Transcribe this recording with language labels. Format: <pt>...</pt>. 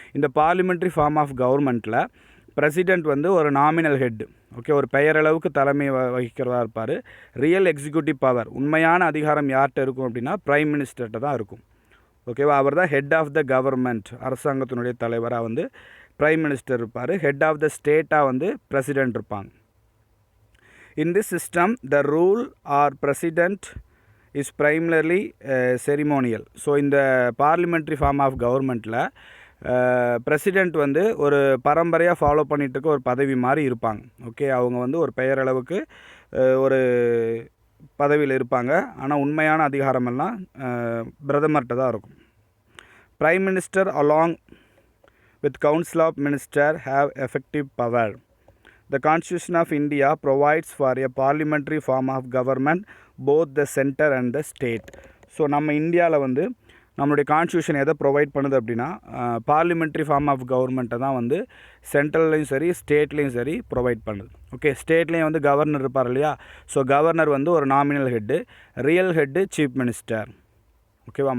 <ta>இந்த parliamentary form of கவர்மெண்ட்டில் president வந்து ஒரு நாமினல் ஹெட், ஓகே, ஒரு பெயரளவுக்கு தலைமை வகிக்கிறதா இருப்பார். ரியல் எக்ஸிக்யூட்டிவ் பவர், உண்மையான அதிகாரம் யார்கிட்ட இருக்கும் அப்படின்னா பிரைம் மினிஸ்டர்கிட்ட தான் இருக்கும். ஓகேவா? அவர் தான் ஹெட் ஆஃப் த கவர்மெண்ட், அரசாங்கத்தினுடைய தலைவராக வந்து பிரைம் மினிஸ்டர் இருப்பார். ஹெட் ஆஃப் த ஸ்டேட்டாக வந்து பிரசிடெண்ட் இருப்பாங்க.</ta> <en>In this system, the rule or president is primarily ceremonial.</en> <ta>So இந்த பார்லிமெண்ட்ரி ஃபார்ம் ஆஃப் கவர்மெண்ட்டில் பிரசிடெண்ட் வந்து ஒரு பரம்பரையாக ஃபாலோ பண்ணிகிட்டு இருக்க ஒரு பதவி மாதிரி இருப்பாங்க. ஓகே, அவங்க வந்து ஒரு பெயரளவுக்கு ஒரு பதவியில் இருப்பாங்க. ஆனால் உண்மையான அதிகாரமெல்லாம் பிரதமர்கிட்ட தான் இருக்கும்.</ta> <en>Prime minister along with council of minister have effective power. The Constitution of India provides for a parliamentary form of government, both the center and the state.</en> <ta>So நம்ம இந்தியாவில் வந்து நம்மளுடைய கான்ஸ்டியூஷன் எதை ப்ரொவைட் பண்ணுது அப்படின்னா பார்லிமெண்ட்ரி ஃபார்ம் ஆஃப் கவர்மெண்ட்டை தான் வந்து சென்ட்ரல்லையும் சரி ஸ்டேட்லேயும் சரி ப்ரொவைட் பண்ணுது. ஓகே, ஸ்டேட்லேயும் வந்து கவர்னர் இருப்பார் இல்லையா? ஸோ கவர்னர் வந்து ஒரு nominal head, real head chief minister. ஓகேவா?</ta>